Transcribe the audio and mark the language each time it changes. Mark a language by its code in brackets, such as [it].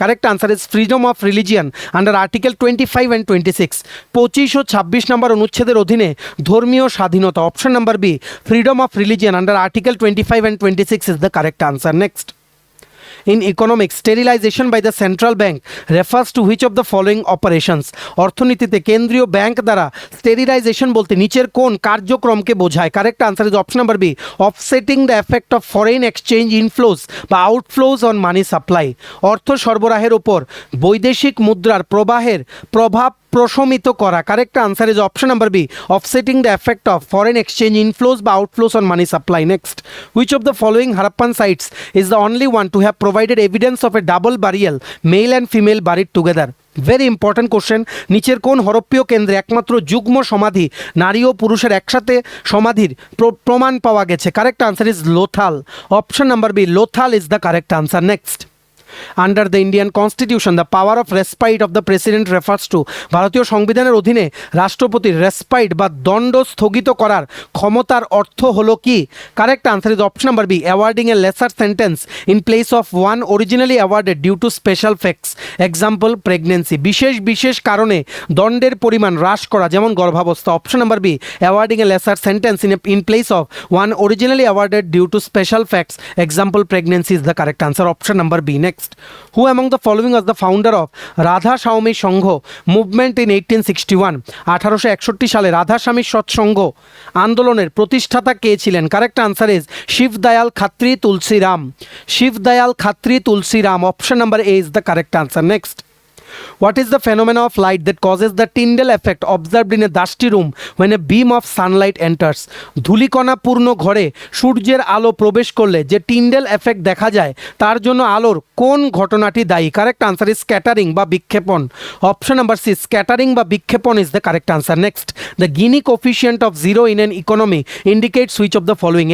[en] Correct answer is freedom of religion under article 25 and 26। [bn] 25 ও 26 নম্বর অনুচ্ছেদের অধীনে ধর্মীয় স্বাধীনতা। [en] Option number B, freedom of religion under article 25 and 26 is the correct answer. Next, in economics, sterilization by the central bank refers to which of the following operations? [bn] অর্থনীতিতে কেন্দ্রীয় bank দ্বারা sterilisation বলতে নিচের কোন কার্যক্রমকে বোঝায়? [en] Correct answer is option number B, offsetting the effect of foreign exchange inflows বা outflows on money supply. [bn] অর্থ সরবরাহের উপর বৈদেশিক মুদ্রার প্রবাহের প্রভাব প্রশমিত করা। [en] Correct answer is option number B, offsetting the effect of foreign exchange inflows বা outflows on money supply. Next, which of the following Harappan sites is the only one to have provided evidence of a double burial male and female buried together? Very important question, [bn] নিচের কোন হরপ্পীয় কেন্দ্রে একমাত্র যুগ্ম সমাধি নারী ও পুরুষের একসাথে সমাধির প্রমাণ পাওয়া গেছে? [en] Correct answer is Lothal. Option number B, Lothal is the correct answer. Next, under the Indian constitution the power of respite of the president refers to? [bn] ভারতীয় সংবিধানের অধীনে রাষ্ট্রপতির রেসপাইট বা দণ্ড স্থগিত করার ক্ষমতার অর্থ হলো কি? [en] Correct answer is option number B, awarding a lesser sentence in place of one originally awarded due to special facts example pregnancy. [bn] বিশেষ কারণে দণ্ডের পরিমাণ হ্রাস করা, যেমন গর্ভাবস্থা। [en] Option number B, awarding a lesser sentence in place of one originally awarded due to special facts example pregnancy is the correct answer. Option number B. Next, who among the following was the founder of Radha Swami Sangh movement in 1861? [bn] 1861 সালে রাধা স্বামী সৎসংঘ আন্দোলনের প্রতিষ্ঠাতা কে ছিলেন? [en] Correct answer is Shivdayal Khatri Tulsiram. Shivdayal Khatri Tulsiram. Option number A is the correct answer. Next, what is the phenomena of light that causes the Tyndall effect observed in a dusty room when a beam of sunlight enters? [bn] ধূলিকণাপূর্ণ ঘরে সূর্যের আলো প্রবেশ করলে যে Tyndale effect দেখা যায় তার জন্য আলোর কোন ঘটনাটি দায়ী? [en] correct answer is scattering [bn] বা বিক্ষেপণ। [en] Option number C, scattering বা বিক্ষেপণ is the correct answer. Next, the Gini coefficient of zero in an economy indicates which of the following?